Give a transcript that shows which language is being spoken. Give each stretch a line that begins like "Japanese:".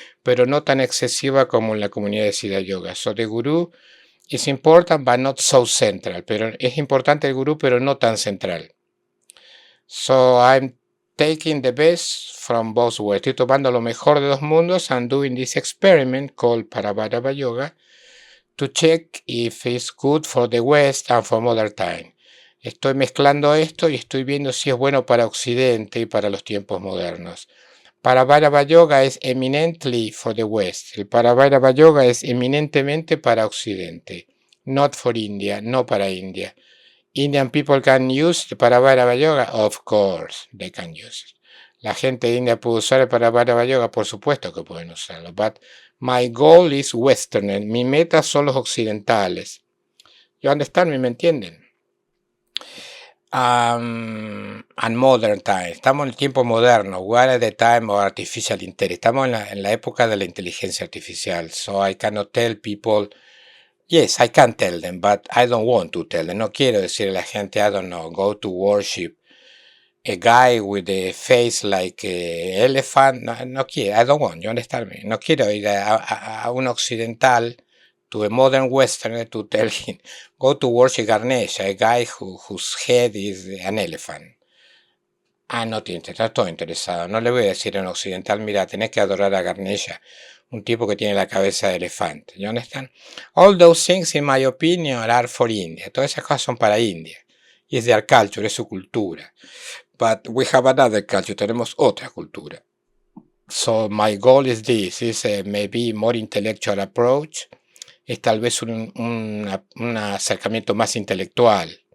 Spanish: Pero no tan excesiva como en la comunidad de Siddha Yoga.
English: So the guru is important, but not so central.
Spanish: Pero es importante el guru, pero no tan central.
English: So I'm taking the best from both worlds.
Spanish: Estoy tomando lo mejor de dos mundos
English: and doing this experiment called Paravairava Yoga to check if it's good for the West and for modern time.
Spanish: Estoy mezclando esto y estoy viendo si es bueno para Occidente y para los tiempos modernos. Paravairava Yoga es
English: eminently for the West.
Spanish: El Paravairava Yoga es eminentemente para Occidente.
English: Not for India,
Spanish: no para India.
English: Indian people can use the Paravairava Yoga? Of course, they can use it.
Spanish: La gente de India puede usar el Paravairava Yoga, por supuesto que pueden usarlo.
English: But my goal is Western.
Spanish: Mi meta son los occidentales.
English: You understand me?
Spanish: ¿Me entienden?
English: and modern time.
Spanish: Estamos en el tiempo moderno.
English: We are at the time of artificial intelligence.
Spanish: Estamos en la época de la inteligencia artificial.
English: So I cannot tell people. Yes, I can tell them, but I don't want to tell them.
Spanish: No quiero decirle a la gente,
English: I don't know, go to worship a guy with a face like an elephant.
Spanish: No, no quiero.
English: I don't want. You understand me?
Spanish: No quiero ir a un occidental,
English: to a modern Westerner, to tell him, go to worship Ganesha, a guy whose head is an elephant.
Spanish: No estoy interesado. No le voy a decir a un occidental, mira, tenés que adorar a Ganesha, un tipo que tiene la cabeza de elefante.
English: You understand? All those things, in my opinion, are for India.
Spanish: Todas esas cosas son para India.
English: Y es their culture, es su cultura. But we have another culture, tenemos otra cultura. So my goal is this, is maybe more intellectual approach.
Spanish: Es tal vez un acercamiento más intelectual.